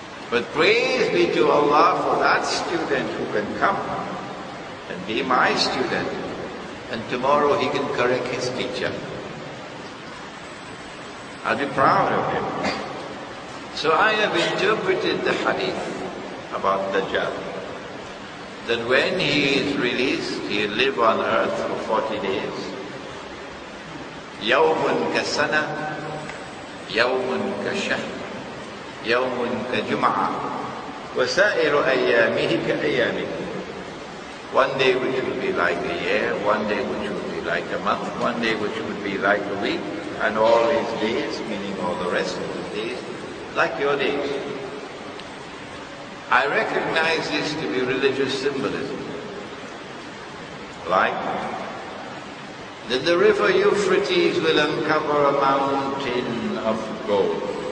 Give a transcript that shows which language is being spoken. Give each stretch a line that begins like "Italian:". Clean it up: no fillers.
English: But praise be to Allah for that student who can come and be my student, and tomorrow he can correct his teacher. I'll be proud of him. So I have interpreted the hadith about Dajjal, that when he is released, he'll live on earth for 40 days.
Arabic: يوم كسنة, يوم كشهر, يوم كجمعة, وسائر أيامه كأيامه.
English: One day which will be like a year, one day which will be like a month, one day which will be like a week, and all his days, meaning all the rest of his days, like your days. I recognize this to be religious symbolism. Like that the river Euphrates will uncover a mountain of gold.